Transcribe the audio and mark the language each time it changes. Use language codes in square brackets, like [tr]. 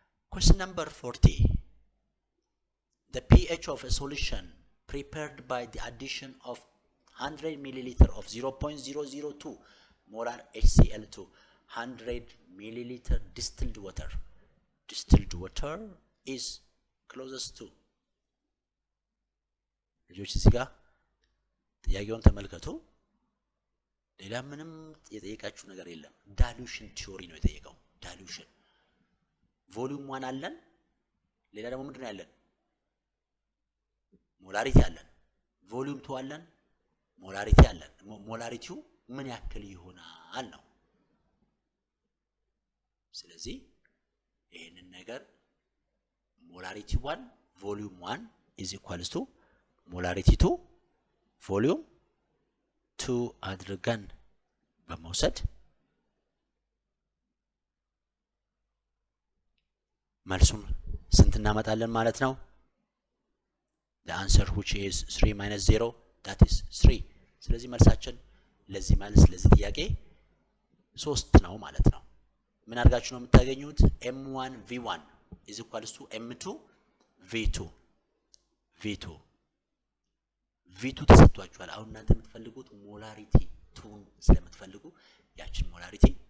[en] Question number 40. The pH of a solution prepared by the addition of 100 milliliter of 0.002 molar HCl to 100 milliliter distilled water. Distilled water is closest to. [am] ልጆች እዚህ ጋር ጥያቄውን ተመልከቱ። ሌላ ምንም የጠየቃችሁ ነገር የለም። ዳይሉሽን ቲዮሪ ነው የጠየቀው። ዳይሉሽን ቮሊዩም 1 አለን። ሌላ ደግሞ ምንድነው ያለን? ሞላሪቲ አለን። ቮሊዩም 2 አለን። ሞላሪቲ አለን። ሞላሪቲው ምን ያክል ይሆናል ነው። ስለዚህ ይሄንን ነገር ሞላሪቲ 1 ቮሊዩም 1 is equals to ሞላሪቲ 2 ቮሊዩም 2 አድርገን በመውሰድ መልሱን ስንት እናመጣለን ማለት ነው? [en] the answer which is 3 [am] minus 0 that is 3 ስለዚህ መልሳችን ለዚህ ማለት ለዚህ ጥያቄ 3 ነው ማለት ነው። ምን አድርጋችሁ ነው የምታገኙት? m1 v1 is equals to m2 v2 v2 ተሰጥቷችኋል። አሁን እናንተ የምትፈልጉት ሞላሪቲ 2 ስለምትፈልጉ ያችን ሞላሪቲ